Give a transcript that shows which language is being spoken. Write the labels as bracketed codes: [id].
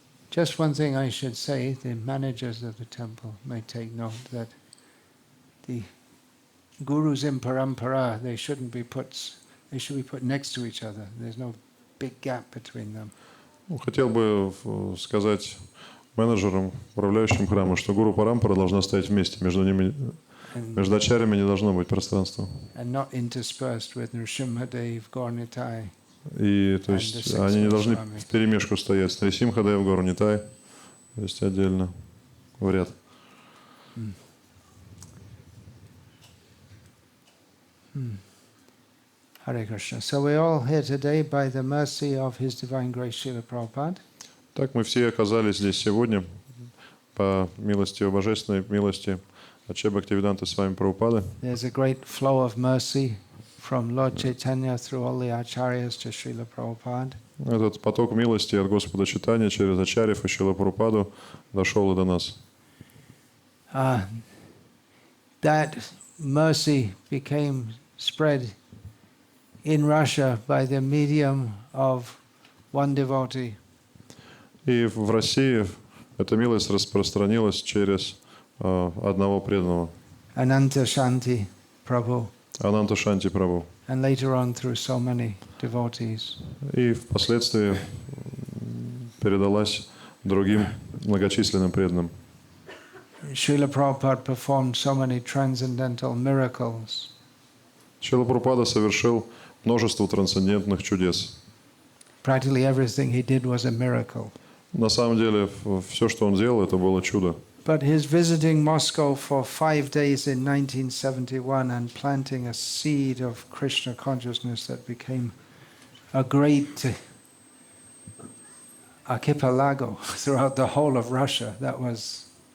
[en] Just one thing I should say, the managers of the temple may take note that the gurus in parampara, they should be put next to each other. There's no big gap between them. [ru] Хотел бы сказать менеджерам, управляющим храма, что гуру парампара должна стоять вместе, между ними, между ачарями не должно быть пространства. [en] And not interspersed with Nrsimhadev, Gaurnitai. [ru] И то есть они не должны вперемешку стоять с Нрисимхадев, Gaurnitai, то есть отдельно, в ряд. [en] Hare Krishna. So we're all here today by the mercy of His Divine Grace Srila Prabhupada. [ru] Так мы все оказались здесь сегодня по милости, божественной милости Аче Бхактивиданта Свами Прабхупады. [en] There's a great flow of mercy from Lord Chaitanya through all the acharyas to Srila Prabhupada. [ru] Этот поток милости от Господа Чайтаньи через ачарьев и Шрила Прабхупаду дошел и до нас. [en] That mercy became spread in Russia by the medium of one devotee. [ru] И в России эта милость распространилась через одного преданного. [en] Ananta Shanti Prabhu. [ru] Ананта Шанти Прабху. [en] And later on through so many devotees. [ru] И впоследствии передалась другим многочисленным преданным. [en] Srila Prabhupada performed so many transcendental miracles. [ru] Шрила Прабхупада совершил множество трансцендентных чудес. [en] Practically everything he did was a miracle. [ru] На самом деле, все, что он делал, это было чудо. [en] But his visiting Moscow for 5 days in 1971 and planting a seed of Krishna consciousness that became a great archipelago throughout the whole of Russia, that was